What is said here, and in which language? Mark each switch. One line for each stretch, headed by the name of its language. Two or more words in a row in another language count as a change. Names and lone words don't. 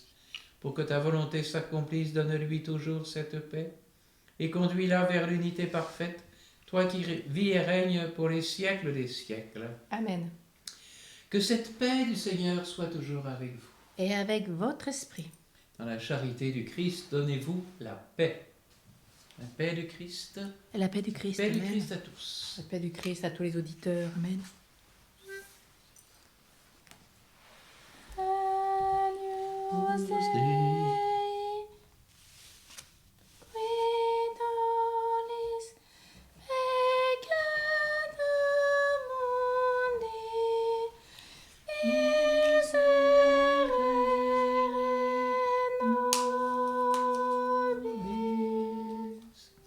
French: Pour que ta volonté s'accomplisse, donne-lui toujours cette paix, et conduis-la vers l'unité parfaite, toi qui vis et règnes pour les siècles des siècles. Amen. Que cette paix du Seigneur soit toujours avec vous. Et avec votre esprit. Dans la charité du Christ, donnez-vous la paix. La paix du Christ. Et la paix du Christ. La paix du Amen. Christ à tous. La paix du Christ à tous les auditeurs. Amen.
Latin: Agnus Dei, qui tollis peccatum mundi, miserere nobis.